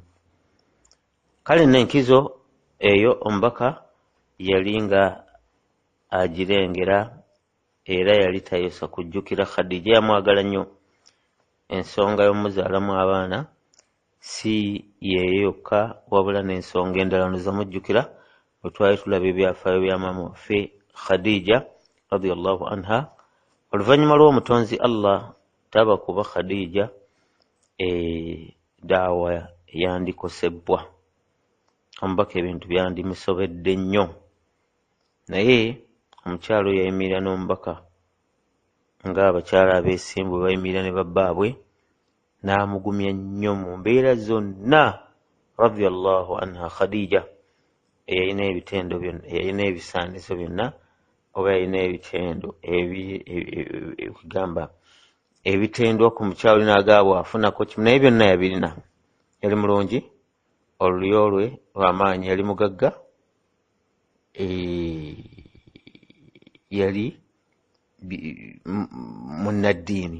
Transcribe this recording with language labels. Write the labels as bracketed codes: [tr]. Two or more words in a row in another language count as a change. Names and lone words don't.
[lg] Kale n'enkizo eyo omubaka yali nga agirengera, era yali tayosa kujjukira Khadija. Yamwagala nnyo. Ensonga y'omuzaalamu abaana si yeeyo yokka, wabula n'ensonga endala nozamujjukira bwe twali tulaba ebyafaayo bya maama waffe Khadija [ar] رضي الله عنها. [lg] Oluvannyuma lw'omutonzi Allah tabakuba Khadija daawa yandikosebwa, omubaka ebintu byandimusobedde nnyo, naye omukyalo yayimirira n'omubaka ng'abakyala abeesimbu bayimirira ne babbaabwe, n'amugumya nnyo mu mbeera zonna. [ar] رضي الله عنها [lg] Khadija eyalina ebitendo byonna, eyalina ebisaanizo byonna, oba yalina ebitendo ekugamba ebitendwa ku mukyalo n'agaabwa afunako kimu, naye byonna yabirina. Yali mulungi, olulyo lwe lw'amaanyi, yali mugagga, yali munnaddiini.